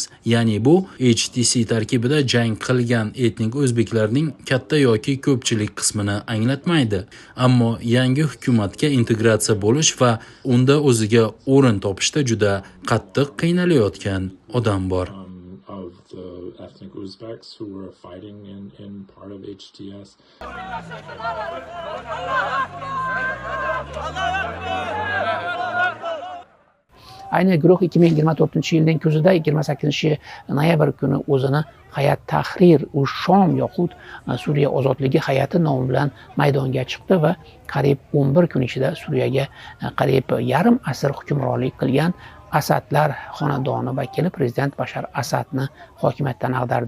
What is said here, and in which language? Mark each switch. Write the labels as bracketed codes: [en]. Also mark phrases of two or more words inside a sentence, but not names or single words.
[uz] Ya'ni bu HTC tarkibida jang qilgan etnik o'zbeklarning katta yoki ko'pchilik qismini anglatmaydi. Ammo yangi hukumatga integratsiya bo'lish va unda o'ziga o'rin topishda juda qattiq qiynalayotgan odam bor. [en] Of the ethnic Uzbeks who were fighting in part of HTS. [uz] Ayni guruh 2024-yilning kuzida 28-noyabr kuni o'zini Hayat Tahrir ush Shom yoxud Suriya ozodligi hayati nomi bilan maydonga chiqdi va qariyb 11 kun ichida Suriyaga qariyb yarim asr hukmronlik qilgan Asadlar xonadoni vakili prezident Bashar Asadni hokimiyatdan ag'dardi.